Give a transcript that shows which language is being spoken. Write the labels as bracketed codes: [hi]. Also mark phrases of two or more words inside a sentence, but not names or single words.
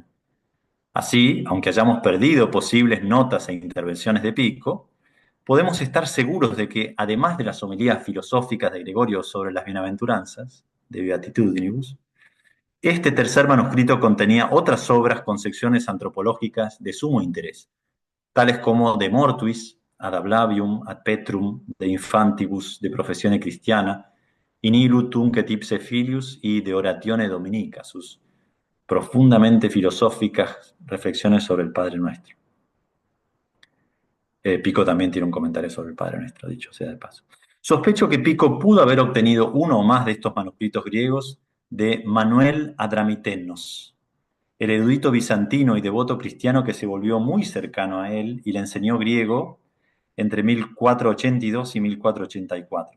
[es] Así, aunque hayamos perdido posibles notas e intervenciones de Pico, podemos estar seguros de que, además de las homilías filosóficas de Gregorio sobre las bienaventuranzas, de Beatitudinibus, este tercer manuscrito contenía otras obras con secciones antropológicas de sumo interés, tales como De Mortuis, Ad Ablavium, Ad Petrum, De Infantibus, De Professione Christiana, In Illu Tunc Ipse Filius y De Oratione Dominica, sus profundamente filosóficas reflexiones sobre el Padre Nuestro. Pico también tiene un comentario sobre el Padre Nuestro, dicho sea de paso. Sospecho que Pico pudo haber obtenido uno o más de estos manuscritos griegos de Manuel Adramitennos, el erudito bizantino y devoto cristiano que se volvió muy cercano a él y le enseñó griego entre 1482 y 1484.